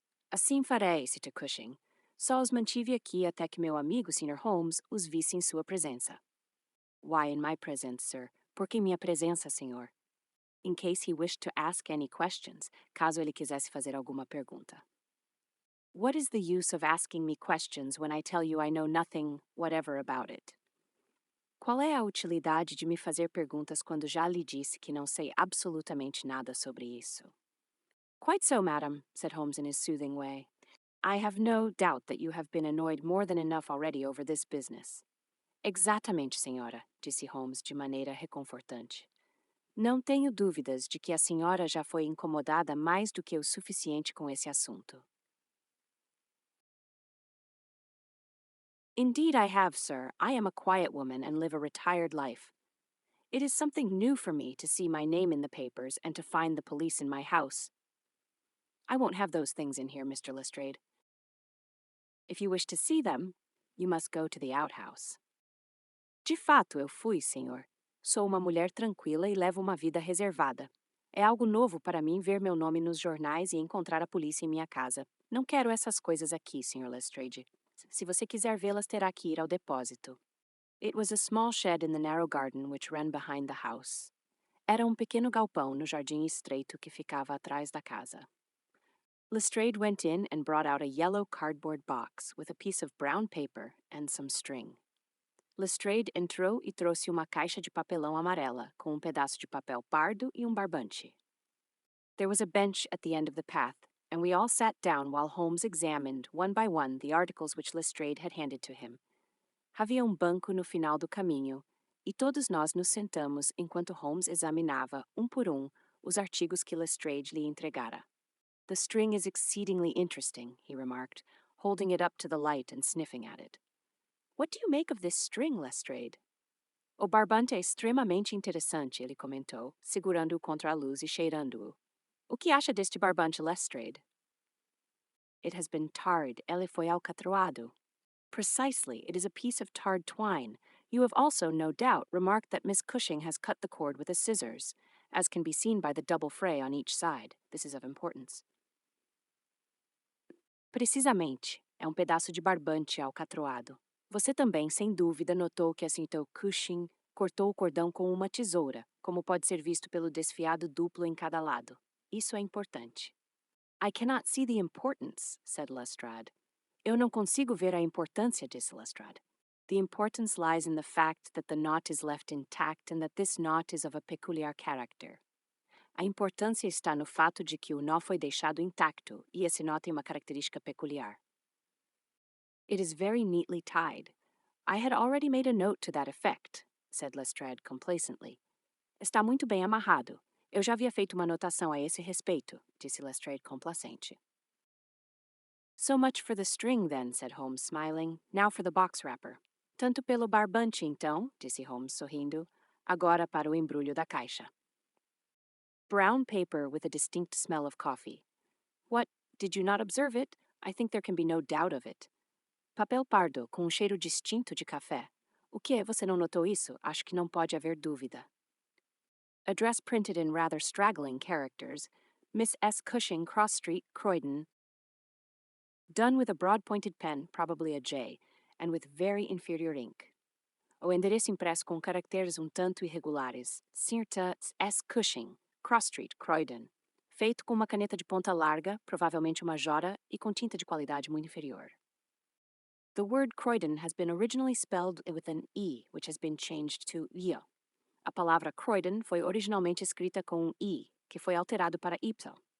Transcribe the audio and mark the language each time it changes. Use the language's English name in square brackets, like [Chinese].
[Portuguese] "Assim farei, Sita Cushing. Só os mantive aqui até que meu amigo, Sr. Holmes, os visse em sua presença." [English] "Why in my presence, sir? [Portuguese] Por que minha presença, senhor?" [English] "In case he wished to ask any questions, [Portuguese] caso ele quisesse fazer alguma pergunta." [English] "What is the use of asking me questions when I tell you I know nothing whatever about it?" [Portuguese] "Qual é a utilidade de me fazer perguntas quando já lhe disse que não sei absolutamente nada sobre isso?" [English] "Quite so, madam," said Holmes in his soothing way. "I have no doubt that you have been annoyed more than enough already over this business." [Portuguese] "Exatamente, senhora," disse Holmes de maneira reconfortante. "Não tenho dúvidas de que a senhora já foi incomodada mais do que o suficiente com esse assunto." [English] "Indeed I have, sir. I am a quiet woman and live a retired life. It is something new for me to see my name in the papers and to find the police in my house. I won't have those things in here, Mr. Lestrade. If you wish to see them, you must go to the outhouse." [Portuguese] "De fato, eu fui, senhor. Sou uma mulher tranquila e levo uma vida reservada. É algo novo para mim ver meu nome nos jornais e encontrar a polícia em minha casa. Não quero essas coisas aqui, Sr. Lestrade. Se você quiser vê-las, terá que ir ao depósito." [English] It was a small shed in the narrow garden which ran behind the house. [Portuguese] Era um pequeno galpão no jardim estreito que ficava atrás da casa. [English] Lestrade went in and brought out a yellow cardboard box with a piece of brown paper and some string. [Portuguese] Lestrade entrou e trouxe uma caixa de papelão amarela, com pedaço de papel pardo e barbante. [English] There was a bench at the end of the path, and we all sat down while Holmes examined, one by one, the articles which Lestrade had handed to him. [Portuguese] Havia banco no final do caminho, e todos nós nos sentamos enquanto Holmes examinava, por os artigos que Lestrade lhe entregara. [English] The string is exceedingly interesting, he remarked, holding it up to the light and sniffing at it. What do you make of this string, Lestrade? [Portuguese] O barbante é extremamente interessante, ele comentou, segurando-o contra a luz e cheirando-o. O que acha deste barbante, Lestrade? [English] It has been tarred, [Portuguese] ele foi alcatroado. [English] Precisely, it is a piece of tarred twine. You have also, no doubt, remarked that Miss Cushing has cut the cord with a scissors, as can be seen by the double fray on each side. This is of importance. [Portuguese] Precisamente, é pedaço de barbante alcatroado. Você também, sem dúvida, notou que a Sr. Cushing cortou o cordão com uma tesoura, como pode ser visto pelo desfiado duplo em cada lado. Isso é importante. [English] I cannot see the importance, said Lestrade. [Portuguese] Eu não consigo ver a importância, disse Lestrade. [English] The importance lies in the fact that the knot is left intact and that this knot is of a peculiar character. [Portuguese] A importância está no fato de que o nó foi deixado intacto e esse nó tem uma característica peculiar. [English] It is very neatly tied. I had already made a note to that effect, said Lestrade complacently. [Portuguese] Está muito bem amarrado. Eu já havia feito uma anotação a esse respeito, disse Lestrade complacente. [English] So much for the string, then, said Holmes, smiling. Now for the box wrapper. [Portuguese] Tanto pelo barbante, então, disse Holmes, sorrindo. Agora para o embrulho da caixa. [English] Brown paper with a distinct smell of coffee. What, did you not observe it? I think there can be no doubt of it. [Portuguese] Papel pardo, com cheiro distinto de café. O que, você não notou isso? Acho que não pode haver dúvida. [English] Address printed in rather straggling characters. Miss S. Cushing, Cross Street, Croydon. Done with a broad-pointed pen, probably a J, and with very inferior ink. [Portuguese] O endereço impresso com caracteres um tanto irregulares. Sr. S. Cushing, Cross Street, Croydon. Feito com uma caneta de ponta larga, provavelmente uma jora, e com tinta de qualidade muito inferior. [English] The word Croydon has been originally spelled with an E, which has been changed to I. [Portuguese] A palavra Croydon foi originalmente escrita com I, que foi alterado para Y.